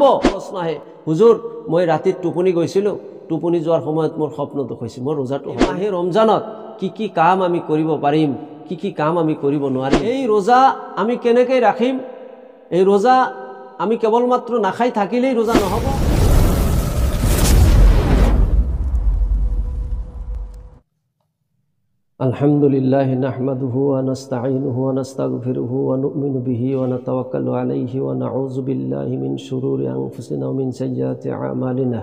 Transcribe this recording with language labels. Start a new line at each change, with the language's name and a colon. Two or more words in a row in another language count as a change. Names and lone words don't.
Assamese: প্ৰশ্ন আহে, হুজুৰ মই ৰাতিত টোপনি গৈছিলোঁ, টোপনি যোৱাৰ সময়ত মোৰ স্বপ্নটো হৈছে মোৰ ৰোজাটো। মাহে ৰমজানত কি কি কাম আমি কৰিব পাৰিম, কি কি কাম আমি কৰিব নোৱাৰিম, এই ৰোজা আমি কেনেকৈ ৰাখিম? এই ৰোজা আমি কেৱল মাত্ৰ নাখাই থাকিলেই ৰোজা নহ'ব।
Arabic: الحمد لله نحمده ونستعينه ونستغفره ونؤمن به ونتوكل عليه ونعوذ بالله من شرور أنفسنا ومن سيئات أعمالنا.